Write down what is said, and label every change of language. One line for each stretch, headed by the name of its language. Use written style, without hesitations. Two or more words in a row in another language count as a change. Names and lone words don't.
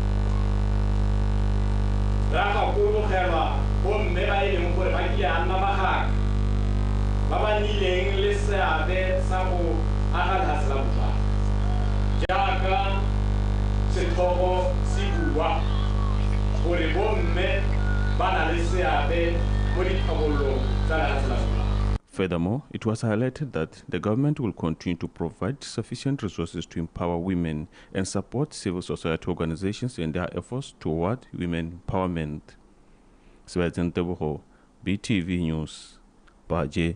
Tswana: ra gakologelwa bomme ba e leng gore ba ke a nna magaga ba ba nnileng le seabe sa go aga lefatshe la Botswana jaaka setlhogo se bua gore bomme ba na le seabe mo ditlhabololong tsa lefatshe la Botswana.
English: Furthermore, it was highlighted that the government will continue to provide sufficient resources to empower women and support civil society organizations in their efforts toward women empowerment. Sebastian Teboho, BTV News, Baje.